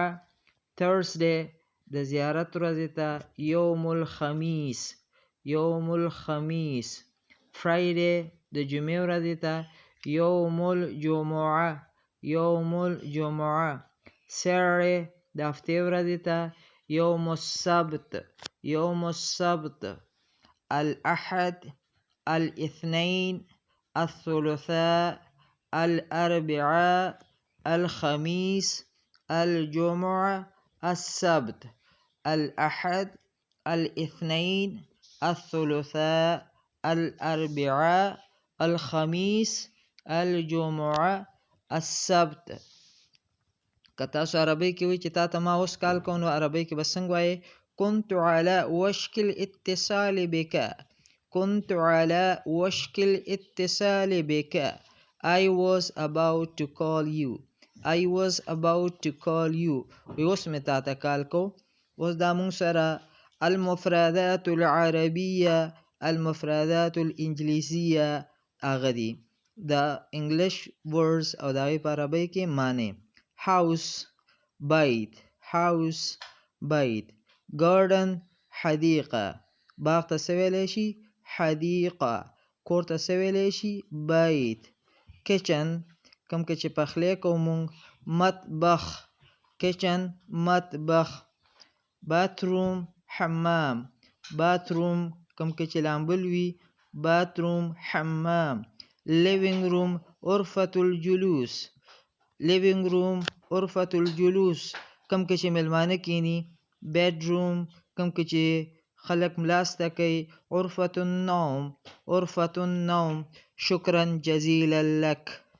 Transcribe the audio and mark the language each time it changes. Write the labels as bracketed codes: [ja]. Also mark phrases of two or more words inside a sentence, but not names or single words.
[ps] تھرسډی د زیارت ورځې ته [ar] یوم الخمیس، یوم الخمیس. [ps] فرایډی د جمعې ورځې ته [ar] یوم الجمعه، یوم الجمعه. [ps] سیټرډی د هفتې ورځې ته [ar] یوم السبت، یوم السبت. الاحد، الاثنین، الثلاثاء، الاربعاء، الخمیس، الجمعه، السبت. الاحد، الاثنین، الثلاثاء، الاربعاء، الخمیس، الجمعه، السبت. [ps] که تاسو عربی کې وایي چې تا ته ما اوس کال کوو، نو عربی کې به څنګه وایي؟ [ar] كنت على وشك الاتصال بك، كنت على وشك الاتصال بك. [en] I was about to call you، I was about to call you. [ps] اوس مې تا ته کال کو. اوس دا مونږ سره [ar] المفردات العربیه، المفردات الانګلیسیه [ps] هغه دي د [en] English words [ps] او د هغې په عربی کې معنی. [ar] house بیت، house بیت. [ps] garden حدیقه، باغ ته څه ویلی شي؟ حدیقه. کور ته څه ویلی شي؟ بیت. کچن کوم کې چې پخلی کوو مونږ، مطبخ، کچن مطبخ. باتروم حمام، باتروم کوم کې چې لامبل وي، باتروم حمام. [en] living room [ar] غرفة الجلوس، [en] living room [ar] غرفة الجلوس [ps] کوم کې چې میلمانه کینی. [en] bed room [ps] کوم کې چې خلک ملاسته کوي. [ar] غرفة النوم، غرفة النوم. شکرا جزیلا لک.